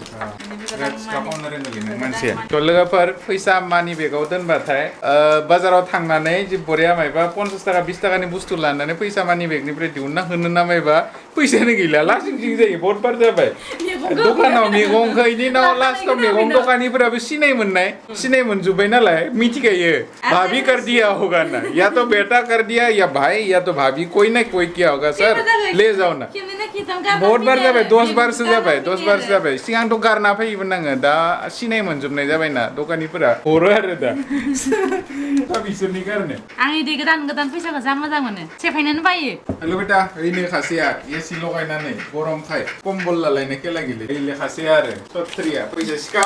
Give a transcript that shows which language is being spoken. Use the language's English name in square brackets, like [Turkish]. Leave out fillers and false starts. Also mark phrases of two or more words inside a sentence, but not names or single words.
[Bodo] मानसिया थ' लोगोफोर फैसा मानि बेगाव दोनबाथाय बाजाराव थांनानै जि बरिया मायबा 50 थाखा 20 थाखानि बुस्थु लानानै फैसा मानि बेगनिफ्राय दिहुनना होनो नामायबा फैसायानो गैला लासिं जायो [Hindi] बहुत बार [Bodo] जाबाय दखानाव मैगंखौ इनि उनाव लास्टआव मैगं दखानिफोराबो सिनाय मोनजोब्बाय नालाय मिथिखायो [Hindi] भाभी कर दिया होगा ना या तो बेटा कर दिया या भाई या तो भाभी कोई ना कोई किया होगा सर ले जाओ ना बहुत बार [Bodo] जाबाय 10 बारसो जाबाय सिगांथ' गारना फैयोमोन आङो दा सिनाय मोनजोबनाय जाबायना दखानिफोरा हरो आरो दा बिसोरनि कारने आं इदि गोदान फैसाखौ जा मोजां मोनो सेफायनोनो बायो हेल' बेटा ओइनो खासेया एसि लगायनानै गरमखाय कम्बल लालायनाय खेला गेले ओइले खासेया आरो सत्रिया फैसा सिखाव